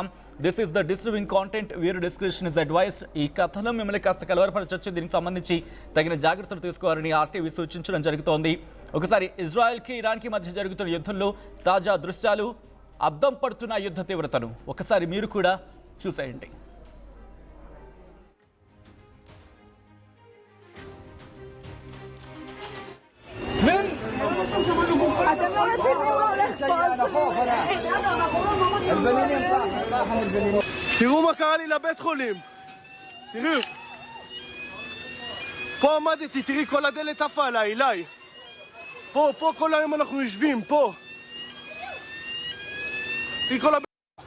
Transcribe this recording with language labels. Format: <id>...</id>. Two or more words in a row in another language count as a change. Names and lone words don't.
<en>This is the disturbing content, viewer description is advised.</en> <te>ఈ కథలో మిమ్మల్ని కాస్త కలవరపరచొచ్చు, దీనికి సంబంధించి తగిన జాగ్రత్తలు తీసుకోవాలని ఆర్టీవీ సూచించడం జరుగుతోంది. ఒకసారి ఇజ్రాయెల్కి ఇరాన్కి మధ్య జరుగుతున్న యుద్ధంలో తాజా దృశ్యాలు, అద్దం పడుతున్న యుద్ధ తీవ్రతను ఒకసారి మీరు కూడా చూసేయండి.</te> <he>תראו מה קרה לי לבית חולים, תראו, פה עמדתי, תראי כל הדלת עפה עליי, אליי, פה כל היום אנחנו יושבים, פה, תראי כל הבית,</he>